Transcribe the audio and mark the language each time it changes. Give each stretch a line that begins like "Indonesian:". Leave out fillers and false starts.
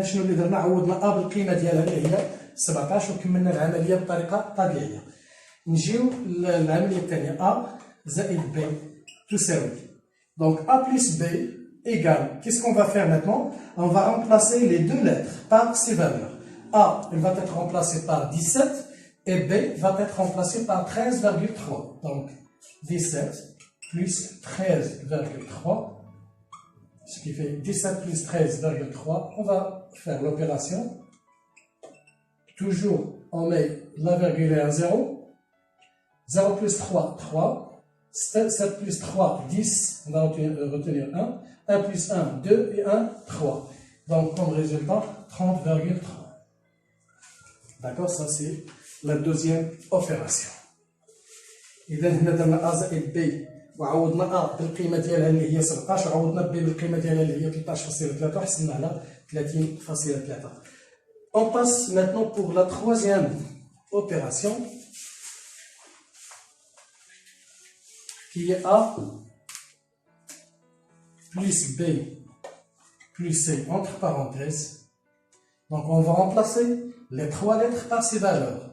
Arabic: شنو اللي درنا؟ عوضنا A بالقيمة ديالها اللي هي 17 وكملنا العملية بطريقة طبيعية. نجيو للعملية الثانية A زائد B تساوي.
French: Donc A plus B égale. Qu'est-ce qu'on va faire maintenant? On va remplacer les deux lettres par ces valeurs. A, elle va être remplacée par 17 et B va être remplacée par 13,3. Donc 17 plus 13,3. Ce qui fait 17 plus 13,3. On va faire l'opération. Toujours, on met la virgule à 0. 0 plus 3, 3. 7 plus 3, 10. On va retenir 1. 1 plus 1, 2. Et 1, 3. Donc, comme résultat, 30,3. D'accord? Ça, c'est la deuxième opération.
Arabic: إذا هنا درنا A زائد B. وعوضنا A بالقيمة ديالها اللي هي 17 وعوضنا B بالقيمة ديالها اللي هي 13.3 وحصلنا على 30.3.
French: On passe maintenant pour la troisième opération qui est A plus B plus C entre parenthèses. Donc on va remplacer les trois lettres par ces valeurs.